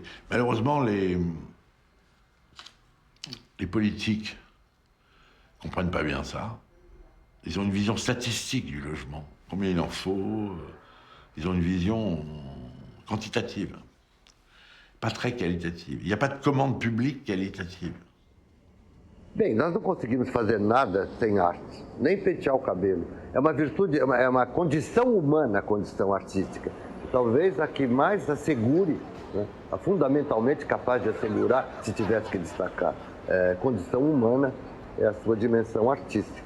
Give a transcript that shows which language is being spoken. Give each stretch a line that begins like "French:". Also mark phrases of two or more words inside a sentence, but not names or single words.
French: Malheureusement, les politiques comprennent pas bien ça. Ils ont une vision statistique du logement. Combien il en faut. Ils ont une vision quantitative. Pas très qualitative. Il n'y a pas de commande publique qualitative.
Portuguese: Bem, nós não conseguimos fazer nada sem arte, nem pentear o cabelo. É uma virtude, é uma condição humana, a condição artística. Talvez a que mais assegure, né, a fundamentalmente capaz de assegurar, se tivesse que destacar, condição humana é a sua dimensão artística.